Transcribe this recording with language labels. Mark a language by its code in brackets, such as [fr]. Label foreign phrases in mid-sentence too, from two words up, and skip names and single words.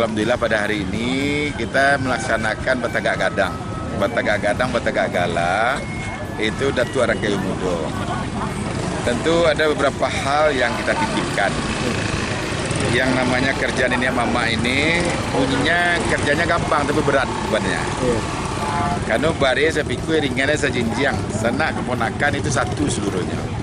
[id] Alhamdulillah pada hari ini kita melaksanakan Batagak Gadang. Batagak Gadang, Batagak Gala itu Datuk Rangkayu Mudo. Tentu ada beberapa hal yang kita titipkan. Yang namanya kerja nenek mama ini bunyinya kerjanya gampang tapi berat bebannya. Karena bare saya pikir ringannya sejinjang, sana keponakan itu satu seluruhnya.